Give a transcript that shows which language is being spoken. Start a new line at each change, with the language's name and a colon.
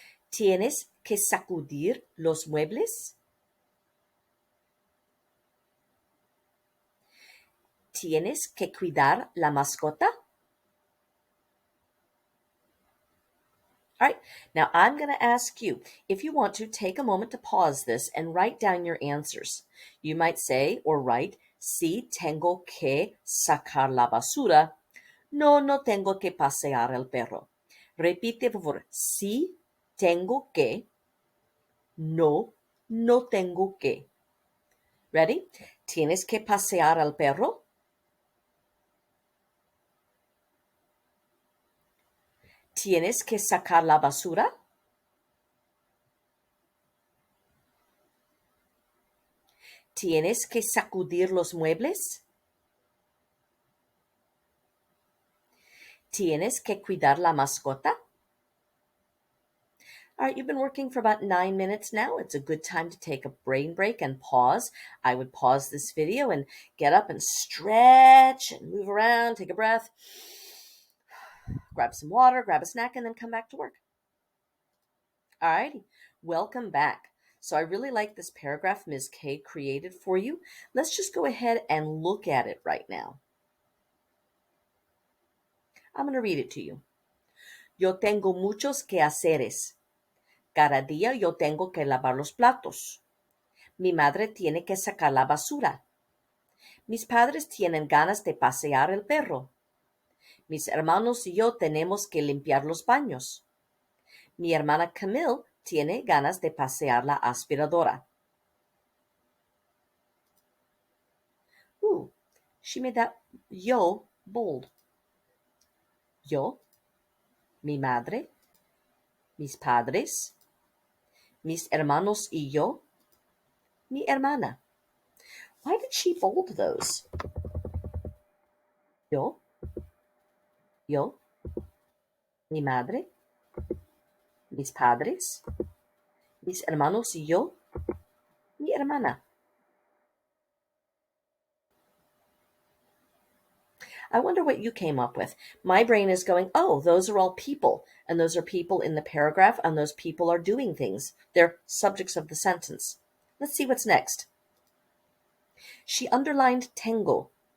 Spanish: ¿Tienes que sacudir los muebles? ¿Tienes que cuidar la mascota?
English: All right, now I'm going to ask you, if you want to, take a moment to pause this and write down your answers. You might say or write,
Spanish: sí, tengo que sacar la basura. No, no tengo que pasear el perro. Repite, por favor, sí, tengo que. No, no tengo que.
English: Ready?
Spanish: ¿Tienes que pasear al perro? ¿Tienes que sacar la basura? ¿Tienes que sacudir los muebles? ¿Tienes que cuidar la mascota?
English: All right, you've been working for about 9 minutes now. It's a good time to take a brain break and pause. I would pause this video and get up and stretch and move around, take a breath, grab some water, grab a snack, and then come back to work. All righty, welcome back. So I really like this paragraph Ms. K created for you. Let's just go ahead and look at it right now. I'm going to read it to you.
Spanish: Yo tengo muchos quehaceres. Cada día yo tengo que lavar los platos. Mi madre tiene que sacar la basura. Mis padres tienen ganas de pasear el perro. Mis hermanos y yo tenemos que limpiar los baños. Mi hermana Camille tiene ganas de pasear la aspiradora.
English: Ooh, she made that yo bold.
Spanish: Yo, mi madre, mis padres, mis hermanos y yo, mi hermana.
English: Why did she bold those? Yo,
Spanish: mi madre, mis padres, mis hermanos y yo, mi hermana.
English: I wonder what you came up with. My brain is going, oh, those are all people. And those are people in the paragraph, and those people are doing things. They're subjects of the sentence. Let's see what's next. She underlined tengo.